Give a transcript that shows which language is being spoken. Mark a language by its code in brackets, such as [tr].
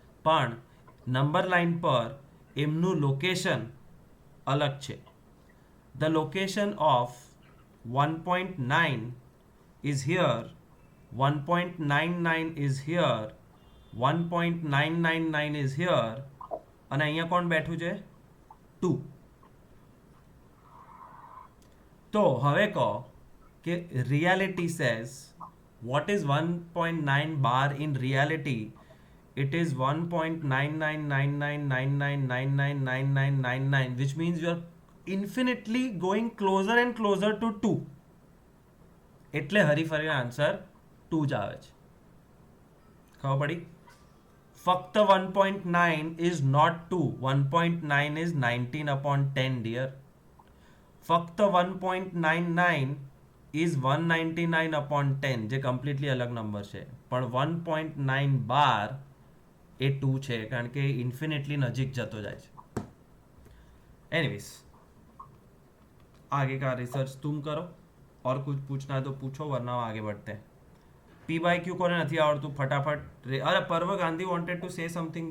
[gu] પણ number line પર એમનું લોકેશન અલગ છે. [en] the location of 1.9 is here, 1.99 is here, 1.999 is here, [gu] અને અહીંયા કોણ બેઠું છે? [en] 2. [gu] તો હવે કહો કે [en] reality says what is 1.9 bar in reality? It is 1.999999999999, which means you are infinitely going closer and closer to 2. [gu] એટલે હરીફરીનો આન્સર 2 જ આવે છે. ખબર પડી? ફક્ત [en] 1.9 is not 2. 1.9 is 19/10, dear. [gu] ફક્ત 1.99 [en] is 199/10, [gu] જે કમ્પ્લીટલી અલગ નંબર છે. પણ 1.9 બાર એ 2 છે કારણ કે ઇન્ફિનિટલી નજીક જતો જાય છે. [hi] एनीवेज आगे का रिसर्च तुम करो और कुछ पूछना है तो पूछो वरना आगे बढ़ते हैं. पी बाय क्यू कोने [gu] નથી આવડતું ફટાફટ. અરે પર્વ Gandhi [en] wanted to say something.